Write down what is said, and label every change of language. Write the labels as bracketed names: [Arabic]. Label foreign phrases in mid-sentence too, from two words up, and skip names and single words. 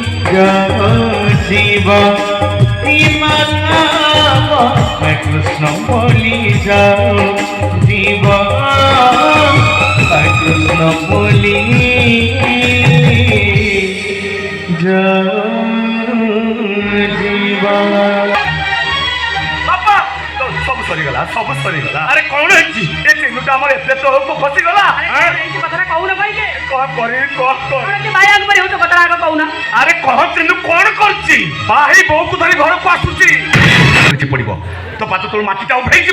[Bangla] শিব কৃষ্ণ বলি যাও জীব কৃষ্ণ বলি যাও জীব। [Odia] ସବୁ ସରିଗଲା ସବୁ ସରିଗଲା। ଆରେ କଣ ହେଇଛି ଏ ତିନୋଟା ଆମର ଏତେ ତଳକୁ ଖସିଗଲା। କଥାଟା କହୁନ ଭାଇକେ କଣ କରିବି କଣ ବାଇଆକୁ ମାରି ହଉଛ କଥାଟା ଆଗ କହୁନ। ଆରେ କହ ତିନୁ କଣ କରୁଛି ବାହି ବୋଉକୁ ଧରି ଘରକୁ ଆସୁଛି ପଡିବ ତ ପାଦ ତଳୁ ମାଟିଟା ଉଠେଇଯିବ।